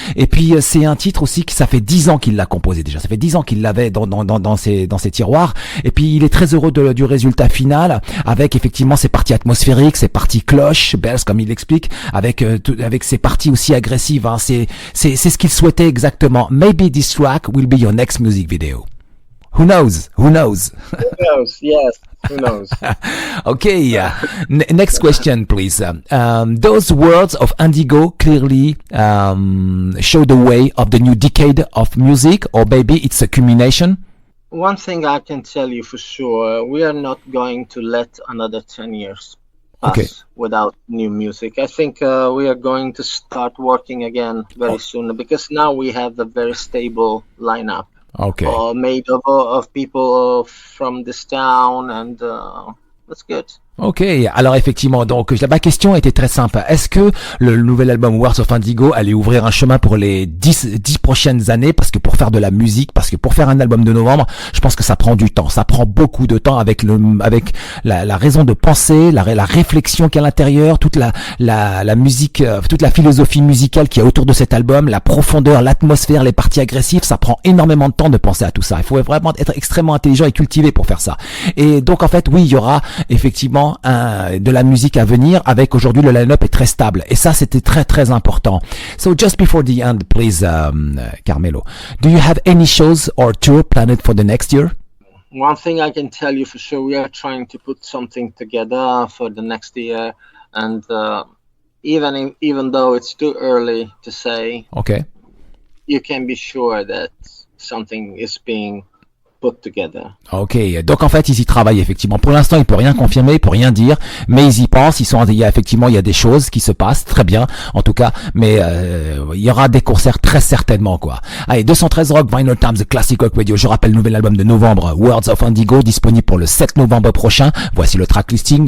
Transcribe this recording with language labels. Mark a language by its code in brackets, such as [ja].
[fr] Et puis c'est un titre aussi ça fait 10 ans qu'il l'a composé déjà, ça fait 10 ans qu'il l'avait dans ses tiroirs. Et puis il est très heureux du résultat final, avec effectivement ses parties atmosphériques, ses parties cloches, bells comme il l'explique, avec ces parties aussi agressives, hein. C'est ce qu'il souhaitait exactement. [en] Maybe this track will be your next music video. Who knows? Who knows? Who knows? Yes, who knows? Okay. Next question, please. Those words of Indigo clearly show the way of the new decade of music, or maybe it's a culmination? One thing I can tell you for sure, we are not going to let another 10 years pass without new music. I think we are going to start working again very soon because now we have a very stable lineup. Made of people from this town, and that's good. [fr] Ok, alors effectivement, donc ma question était très simple. Est-ce que le nouvel album Words of Indigo allait ouvrir un chemin pour les 10 prochaines années? Parce que pour faire de la musique, parce que pour faire un album de novembre, je pense que ça prend du temps. Ça prend beaucoup de temps avec la raison de penser, la réflexion qu'il y a à l'intérieur, toute la musique, toute la philosophie musicale qu'il y a autour de cet album, la profondeur, l'atmosphère, les parties agressives. Ça prend énormément de temps de penser à tout ça. Il faut vraiment être extrêmement intelligent et cultivé pour faire ça. Et donc en fait, oui, il y aura effectivement de la musique à venir avec aujourd'hui le line-up est très stable et ça c'était très très important. [en] So just before the end, please, Carmelo, do you have any shows or tour planned for the next year? One thing I can tell you for sure, we are trying to put something together for the next year, and even though it's too early to say, you can be sure that something is being put together. [fr] Ok, donc en fait ils y travaillent effectivement. Pour l'instant il peut rien confirmer, il peut rien dire, mais ils y pensent. Il y a effectivement il y a des choses qui se passent très bien, en tout cas. Mais il y aura des concerts très certainement quoi. Allez, 213 Rock, Vinylestimes Classic Rock Radio. Je rappelle, nouvel album de Novembre, Words of Indigo, disponible pour le 7 novembre prochain. Voici le track listing.